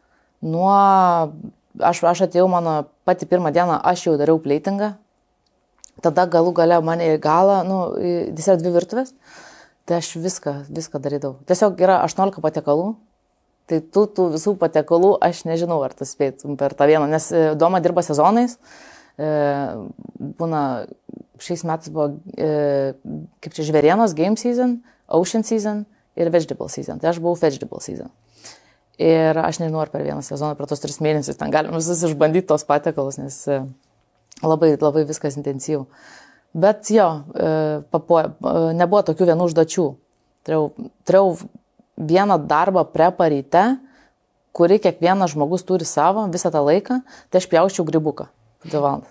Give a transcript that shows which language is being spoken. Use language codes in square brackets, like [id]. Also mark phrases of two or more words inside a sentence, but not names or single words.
[lt] Aš atėjau, mano pati pirmą dieną, aš jau dariau pleitingą, tada galų gale mane į galą, jis yra 2 virtuvės, tai aš viską darydavau. Tiesiog yra 18 patiekalų. Tai tų visų patiekalų aš nežinau, ar tu spėtum per tą vieną, nes Doma dirba sezonais. Būna, šiais metais buvo, kaip čia, žvėrienos [en] game season, ocean season [lt] ir [en] vegetable season. [lt] Tai aš buvau [en] vegetable season. [lt] Ir aš nežinau, ar per vieną sezoną, per tos 3 mėnesius ten galim visus išbandyti tos patiekalus, nes labai, labai viskas intensyvų. Bet jo, nebuvo tokių vienų užduočių. Turėjau vieną darbą prepą ryte, kurį kiekvienas žmogus turi savo visą tą laiką, tai aš pjauščiau grybuką 2 valandas.